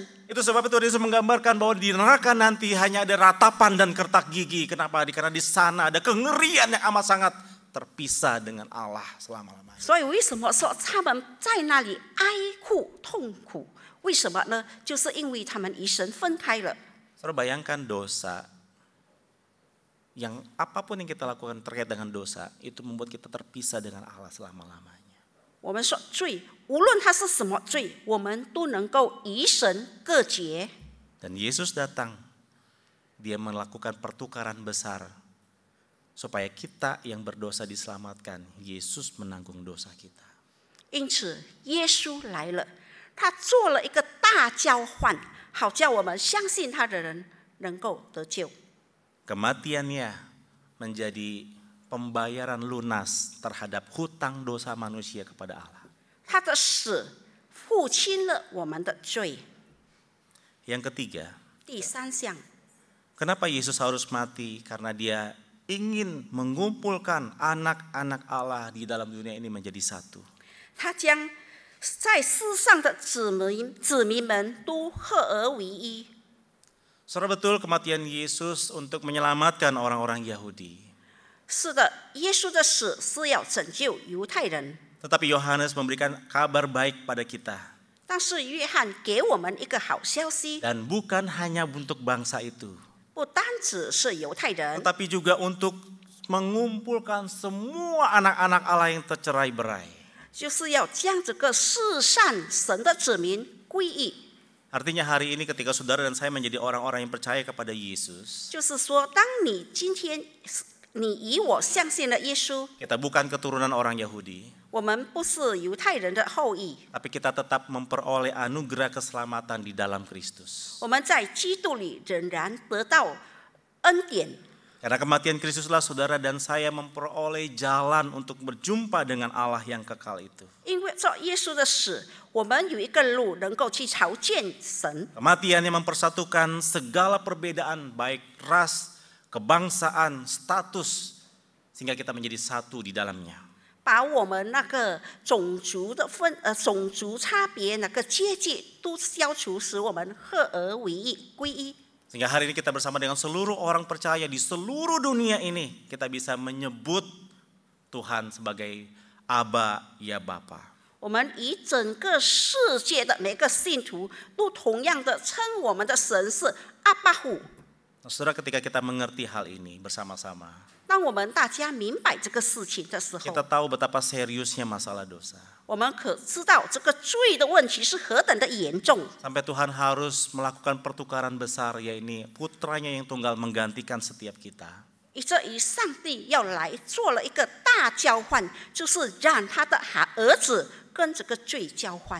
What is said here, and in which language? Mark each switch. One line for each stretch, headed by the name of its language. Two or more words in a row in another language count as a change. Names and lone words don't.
Indonesian: Itu sebab Tuhan Yesus menggambarkan bahwa di neraka nanti hanya ada ratapan dan kertak gigi. Kenapa? Karena di sana ada kengerian yang amat sangat, terpisah dengan Allah selama-lamanya.
Chinese: 所以为什么说他们在那里哀哭痛苦？为什么呢？就是因为他们与神分开了。
Indonesian: Saudara, bayangkan dosa. Yang apapun yang kita lakukan terkait dengan dosa, itu membuat kita terpisah dengan Allah selama-lamanya.
Chinese: 我们说罪，无论它是什么罪，我们都能够与神隔绝。
Indonesian: Dan Yesus datang, dia melakukan pertukaran besar supaya kita yang berdosa diselamatkan. Yesus menanggung dosa kita.
Chinese: 因此，耶稣来了，他做了一个大交换，好叫我们相信他的人能够得救。
Indonesian: Kematiannya menjadi pembayaran lunas terhadap hutang dosa manusia kepada Allah.
Chinese: 他的死付清了我们的罪。
Indonesian: Yang ketiga,
Chinese: 第三项，
Indonesian: kenapa Yesus harus mati? Karena dia ingin mengumpulkan anak-anak Allah di dalam dunia ini menjadi satu.
Chinese: 他将在世上的子民们都合而为一。
Indonesian: Saudara, betul kematian Yesus untuk menyelamatkan orang-orang Yahudi.
Chinese: 是的，耶稣的死是要拯救犹太人，
Indonesian: Tetapi Yohanes memberikan kabar baik pada kita.
Chinese: 但是约翰给我们一个好消息，
Indonesian: Dan bukan hanya untuk bangsa itu,
Chinese: 不单只是犹太人，
Indonesian: tetapi juga untuk mengumpulkan semua anak-anak Allah yang tercerai-berai.
Chinese: 就是要将这个世上神的子民归义。
Indonesian: Artinya hari ini ketika saudara dan saya menjadi orang-orang yang percaya kepada Yesus,
Chinese: 就是说，当你今天你与我相信了耶稣，
Indonesian: kita bukan keturunan orang Yahudi,
Chinese: 我们不是犹太人的后裔，
Indonesian: tapi kita tetap memperoleh anugerah keselamatan di dalam Kristus.
Chinese: 我们在基督里仍然得到恩典。
Indonesian: Karena kematian Kristuslah saudara dan saya memperoleh jalan untuk berjumpa dengan Allah yang kekal itu.
Chinese: 因为照耶稣的死，我们有一个路能够去朝见神。
Indonesian: Kematian yang mempersatukan segala perbedaan baik ras, kebangsaan, status, sehingga kita menjadi satu di dalamnya.
Chinese: 把我们那个种族差别那个阶级都消除，使我们合而为一，归一。
Indonesian: Sehingga hari ini kita bersama dengan seluruh orang percaya di seluruh dunia ini, kita bisa menyebut Tuhan sebagai Aba, ya Bapa.
Chinese: 我们与整个世界的每个信徒都同样的称我们的神是阿爸父。
Indonesian: Saudara, ketika kita mengerti hal ini bersama-sama,
Chinese: 当我们大家明白这个事情的时
Indonesian: kita
Chinese: 候，
Indonesian: tahu betapa seriusnya masalah dosa.
Chinese: 我们可知道这个罪的问题是何等的严重，
Indonesian: Sampai Tuhan harus melakukan pertukaran besar, yaitu putranya yang tunggal menggantikan setiap kita.
Chinese: 以至于上帝要来做了一个大交换，就是让他的儿子跟这个罪交换。